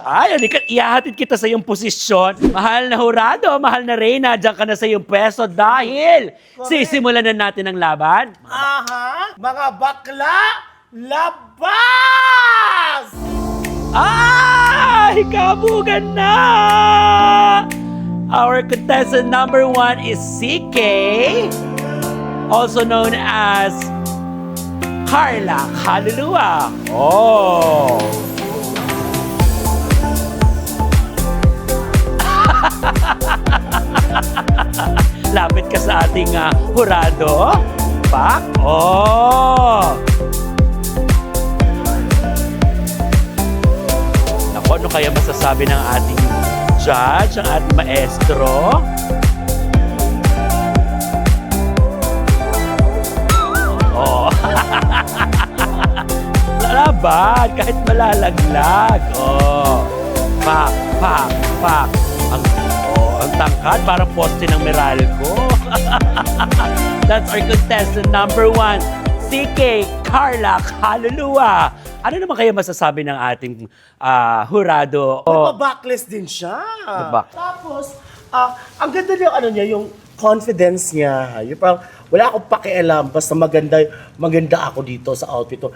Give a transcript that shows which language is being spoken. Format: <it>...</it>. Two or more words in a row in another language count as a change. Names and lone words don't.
<tl>Ay, ihahatid kita sa iyong posisyon. Mahal na Jurado, mahal na Reyna, diyan ka na sa iyong pwesto dahil sisimulan na natin ang laban. Aha! Mga bakla, labas! Ay, kabugan na!</tl> <en>Our contestant number 1 is CK, also known as Carla Kaluluwa. Oh!</en> <tl>Lapit ka sa ating hurado. Pak. Oh! Naku, ano kaya masasabi ng ating judge, ang ating maestro? Oh. Laban, kahit malalaglag. Oh. Pak, pak, pak. Ang tangkad, parang poste ng Meralco.</tl> <en>That's our contestant number 1, CK Carla Kaluluwa.</en> <tl>Ano naman kaya masasabi ng ating hurado? Nagpa-backless din siya. Nagback. Tapos, ang ganda niya, yung confidence niya. Yung parang, wala akong pakialam, basta maganda ako dito sa outfit to.</tl>